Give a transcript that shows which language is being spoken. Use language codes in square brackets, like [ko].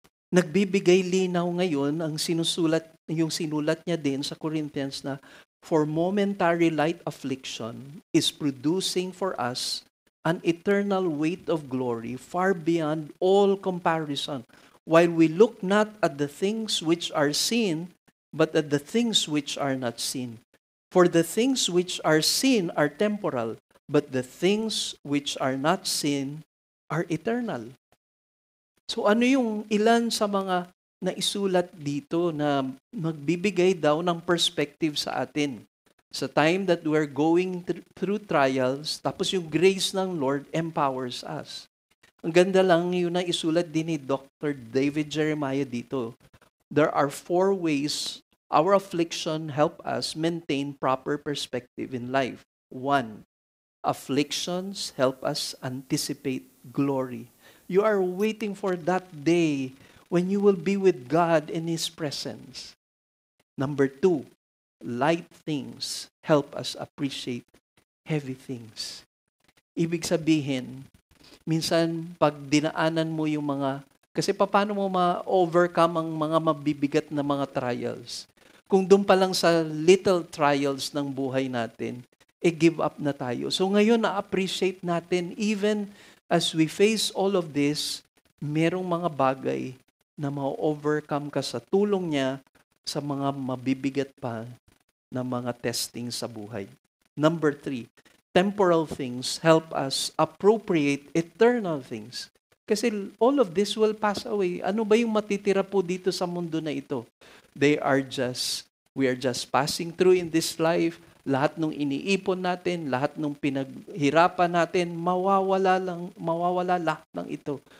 [tl] Nagbibigay linaw ngayon ang sinulat niya din sa Corinthians na [en] for momentary light affliction is producing for us an eternal weight of glory far beyond all comparison, while we look not at the things which are seen, but at the things which are not seen. For the things which are seen are temporal, but the things which are not seen are eternal. [tl] So ano yung ilan sa mga naisulat dito na magbibigay daw ng perspective sa atin? [en] Sa time that we're going through trials, [tl] tapos yung grace ng Lord [en] empowers us. [tl] Ang ganda lang yun na isulat din ni Dr. David Jeremiah dito. [en] There are 4 ways our affliction help us maintain proper perspective in life. 1, afflictions help us anticipate glory. You are waiting for that day when you will be with God in His presence. Number 2, light things help us appreciate heavy things. [tl] Ibig sabihin, minsan pag dinaanan mo yung kasi paano mo ma-overcome ang mga mabibigat na mga trials? Kung doon pa lang sa little trials ng buhay natin, give up na tayo. So ngayon na-appreciate natin [en] even as we face all of this, [tl] merong mga bagay na ma-overcome ka sa tulong niya sa mga mabibigat pa na mga testing sa buhay. [en] Number 3, temporal things help us appropriate eternal things. [tl] Kasi [en] all of this will pass away. [tl] Ano ba yung matitira po dito sa mundo na ito? [en] We are just passing through in this life. [tl] Lahat ng iniipon natin, lahat ng pinaghirapan natin, mawawala lahat ng ito.